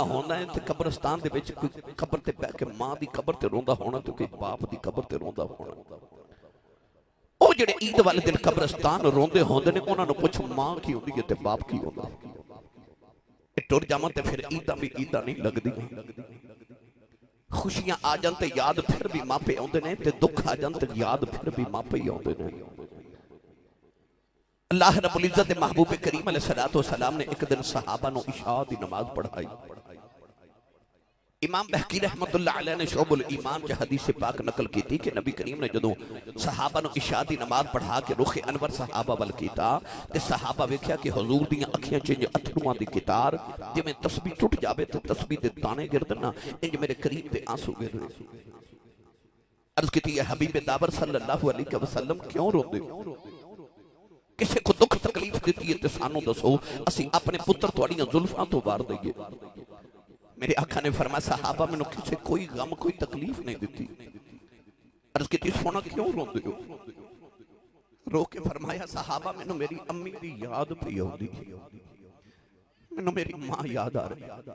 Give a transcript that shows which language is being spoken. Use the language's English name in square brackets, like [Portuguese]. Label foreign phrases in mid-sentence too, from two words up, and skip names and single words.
[Punjabi] ہونا ہے تے قبرستان دے وچ کوئی قبر تے بیٹھ کے ماں دی قبر تے روندا ہونا تے کوئی باپ دی قبر تے روندا ہونا او جیہڑے عید والے دن قبرستان روندے ہوندے نے اوہناں نوں پچھ ماں کی ہوندی ہے تے باپ کی ہوندا ٹر جاواں تے فیر عیدا بھی عیدا نہیں لگدی خوشیاں آ جان تے یاد فیر بھی ماپے آؤندے نے تے دکھ آ جان تے یاد فیر بھی ماپے ہی آؤندے نے [Arabic] الله رب العزة [Punjabi] محبوب کریم [Arabic] عليه الصلاة والسلام [Punjabi] نے ایک دن صحابہ نوں عشاء دی نماز پڑھائی امام بیہقی [Arabic] رحمة الله عليه [Punjabi] نے شعب الایمان چ حدیث پاک نقل کی تھی کہ نبی کریم نے جدوں صحابہ نوں عشاء دی نماز پڑھا کے رخے انور صحابہ ول کیتا تے صحابہ ویکھیا کہ حضور دی اکھیاں چ اتھرواں دی قطار جیویں تسبیح ٹٹ جاوے تے تسبیح دے دانے گردے نا انج میرے قریب تے آنسو گر رہے عرض کی ہے حبیب داور [Arabic] صلى الله عليه وسلم [Punjabi] کیوں روندے کسی کو دکھ تکلیف دی ہے تو سانوں دسو اسی اپنے پتر تہاڈیاں زلفاں توں وار دیئے میرے آقا نے فرمایا صحابہ مینوں کسی کوئی غم کوئی تکلیف نہیں دی عرض کی سوہنا کیوں روندے ہو رو کے فرمایا صحابہ مینوں میری امی دی یاد پئی آؤندی مینوں میری ماں یاد آ رہی